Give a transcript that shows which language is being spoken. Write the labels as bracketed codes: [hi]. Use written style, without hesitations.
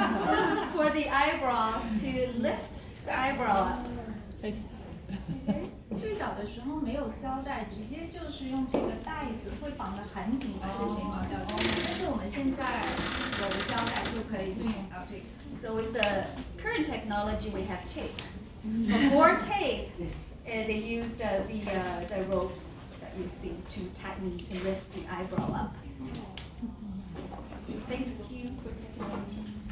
[en] This is for the eyebrow to lift the eyebrow up. [zh] 最早的时候没有胶带，直接就是用这个带子会绑得很紧，把这眉毛吊起来。但是我们现在有了胶带就可以运用到这个。 [en] So with the current technology, we have tape. Before tape, they used the ropes that you see to tighten, to lift the eyebrow up. Thank you for technology.